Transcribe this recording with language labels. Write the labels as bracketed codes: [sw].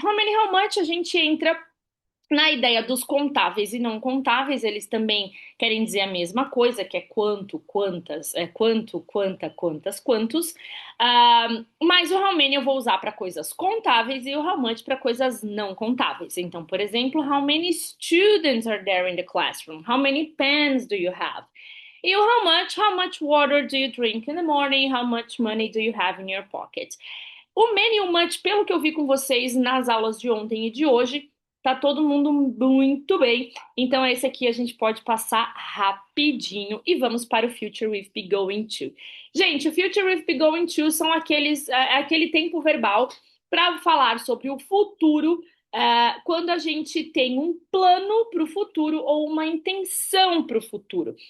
[en] How many, how much [pt] a gente entra na ideia dos contáveis e não contáveis, eles também querem dizer a mesma coisa, que é quanto, quantas, quanto, quanta, quantas, quantos. Mas o how many eu vou usar para coisas contáveis e o how much para coisas não contáveis. Então, por exemplo, [en] how many students are there in the classroom? How many pens do you have? [pt] E o [en] how much water do you drink in the morning? How much money do you have in your pocket? [pt] O many e o much, pelo que eu vi com vocês nas aulas de ontem e de hoje, tá todo mundo muito bem. Então, esse aqui a gente pode passar rapidinho e vamos para o future with be going to. Gente, o future with be going to são aquele tempo verbal para falar sobre o futuro, quando a gente tem um plano para o futuro ou uma intenção para o futuro.